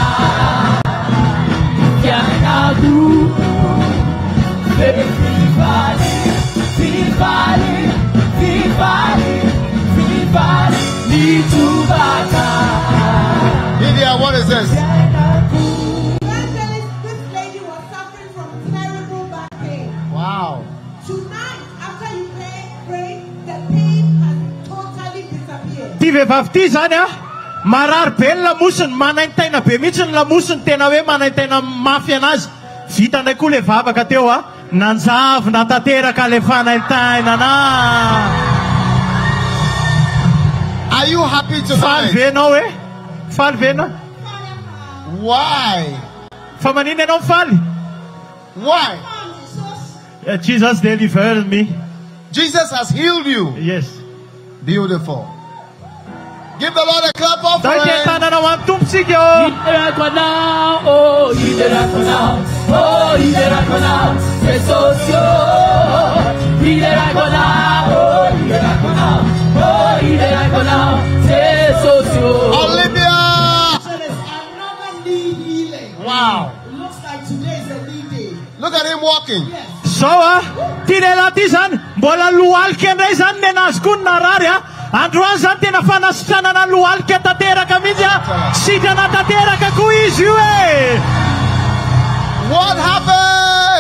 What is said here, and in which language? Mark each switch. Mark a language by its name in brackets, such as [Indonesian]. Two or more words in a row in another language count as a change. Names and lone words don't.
[English] Yanadu, fifalir, fifalir, fifalir, fifalir, fitubaka. Lydia, what is this? Evangelist, this lady was suffering from terrible back pain. Wow. Tonight, after you pray, the pain has totally disappeared. [Malagasy] Ty vehivavy ty zany a marary be ny lamosiny manaintaina be mihitsy ny lamosiny tena hoe manaintaina mafy anazy vita ndray koa le vavaka teo a nanjavona tanteraka le fanaintaina na [English] Are you happy [Malagasy] faly [English] tonight? [Malagasy] ve anao e faly ve na [English] Why? [Malagasy] fa manino ianao mifaly [English] Why? Jesus delivered me. Jesus has healed you. Yes. Beautiful. Give the Lord a clap Dai offering. [Malagasy] te tanana ho amin'ny tompontsika o. Iderakona, oh Iderakona, oh Iderakona, Jesosio. Iderakona, oh Iderakona, oh Iderakona, Jesosio. [English] Olivia. So there's another knee healing. Wow. It looks like today is a knee day. Look at him walking. [Malagasy] Zao a ty lehilahy ty zany mbola lohalika indray zany ny anazy koa ny narary a androany zany tena fanasitranana lohalika tanteraka mihitsy a sitrana tanteraka koa izy io e [English] What happened?